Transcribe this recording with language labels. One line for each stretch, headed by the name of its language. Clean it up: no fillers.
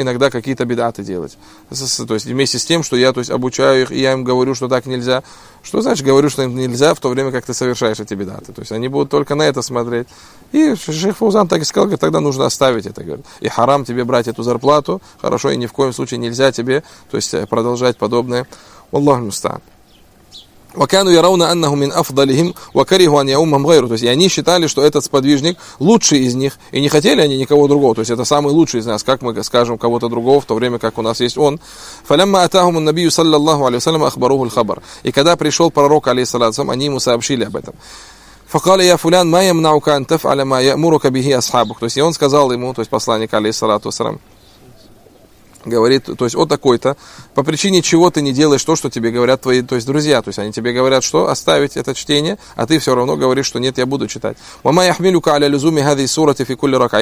Russian: Иногда какие-то бедаты делать. То есть вместе с тем, что я то есть, обучаю их, и я им говорю, что так нельзя. Что значит говорю, что им нельзя, в то время как ты совершаешь эти бедаты? То есть они будут только на это смотреть. И шейх Фаузан так и сказал, говорит, тогда нужно оставить это. Говорит. И харам тебе брать эту зарплату, хорошо, и ни в коем случае нельзя тебе то есть, продолжать подобное. Аллах мустан.
Arabic: وكانوا يرون أنه من أفضلهم وكرهوا أن يؤمهم غيره.
Russian: То есть и они считали, что этот сподвижник лучший из них, и не хотели они никого другого. То есть это самый лучший из нас, как мы скажем кого-то другого, в то время как у нас есть он.
Arabic: فلما أتاهم النبي صلى الله عليه وسلم أخبروه الخبر.
Russian: И когда пришел пророк
Arabic: عليه السلام,
Russian: они ему сообщили об этом.
Arabic: فقال يا فلان ما يمنعك أن تفعل ما يأمرك به أصحابك.
Russian: То есть и он сказал ему, то есть посланник
Arabic: عليه السلام,
Russian: говорит, то есть, о такой-то, по причине чего ты не делаешь то, что тебе говорят твои, то есть, друзья, то есть, они тебе говорят, что оставить это чтение, а ты все равно говоришь, что нет, я буду читать.
Arabic: وَمَا يَحْمِلُكَ عَلَى لُزُومِ هَذِي سُورَةِ فِي كُلِّ رَكَعَةٍ.